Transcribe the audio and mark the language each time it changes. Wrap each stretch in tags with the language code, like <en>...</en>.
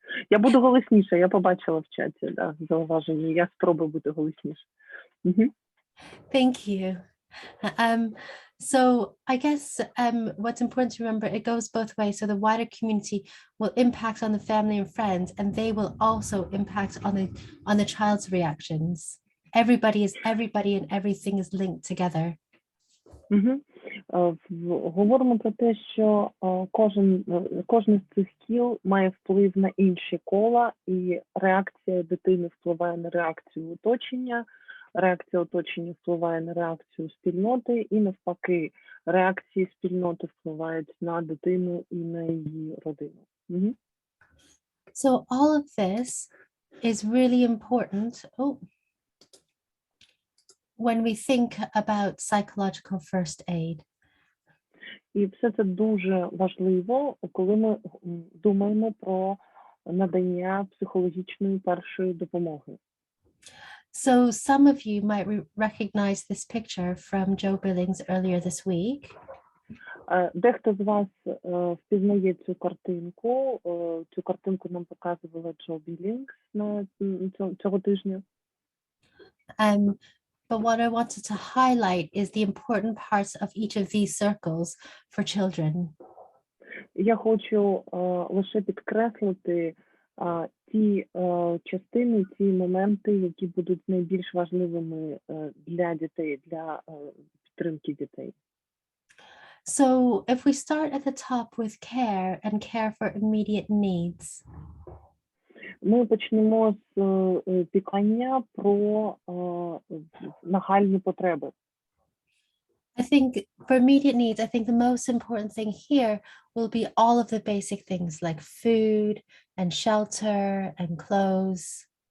<uk>Я буду голосніше, я побачила в чаті, зауваження. Я спробую бути голосніше.</uk> <en>Thank you. So I guess what's important to remember, it goes both ways. So the wider community will impact on the family and friends, and they will also impact on the child's reactions. Everybody and everything is linked together.</en> <uk>Говоримо про те, що кожен з цих кіл має вплив на інші кола, і реакція дитини впливає на реакцію оточення, реакція оточення впливає на реакцію спільноти, і навпаки, реакції спільноти впливають на дитину і на її родину. Угу.</uk> <en>So all of this is really important when we think about psychological first aid.</en> <uk>І все це дуже важливо, коли ми думаємо про надання психологічної першої допомоги.</uk> <en>So some of you might recognize this picture from Joe Billings earlier this week.</en> <uk>Дехто з вас впізнає цю картинку. Цю картинку нам показувала Джо Білінгс цього тижня.</uk> <en>But what I wanted to highlight is the important parts of each of these circles for children.</en> <uk>Я хочу лише підкреслити ті частини, ті моменти, які будуть найбільш важливими для дітей, для підтримки дітей.</uk> <en>So if we start at the top with care and care for immediate needs.</en> <uk>Ми почнемо з піклування про нагальні потреби.</uk> <en>I think for immediate needs, I think the most important thing here will be all of the basic things like food and shelter and clothes.</en>